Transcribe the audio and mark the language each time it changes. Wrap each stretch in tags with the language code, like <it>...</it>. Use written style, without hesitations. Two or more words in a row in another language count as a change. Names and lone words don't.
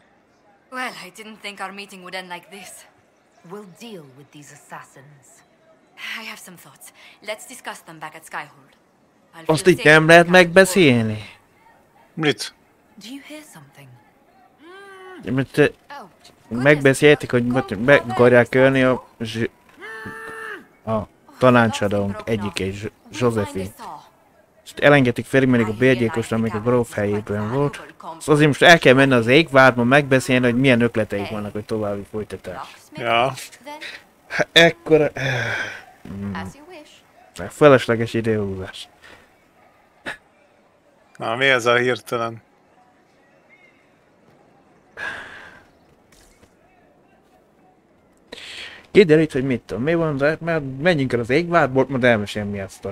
<en>Well, I didn't think our meeting would end like this. We'll deal with these assassins. I have some thoughts. Let's discuss them back at Skyhold. I'll</en> <hu>Azt</hu> <en>feel</en> <hu>itt</hu> <en>safer</en> <hu>nem lehet</hu> <en>with Captain</en> <hu>megbeszélni. Mit?</hu> <en>Do you hear something?</en> <hu>Mert</hu> <en>Oh,</en> <hu>megbeszélték, hogy meg akarják ölni a tanácsadónk egyike, Josephine. És elengedték Ferigmenig a bérgyilkost, amíg a gróf helyében volt. Szóval azért most el kell menni az égvárba megbeszélni, hogy milyen ötleteik vannak, hogy további folytatás. Ja. Ekkora...</hu> <en>As you wish.</en> <hu>Felesleges időhúzás. Na, mi ez a hirtelen? Kiderült, hogy mit tudom, mi van, de mert menjünk el az égvárból, majd elmesélem mi a sztori.</hu>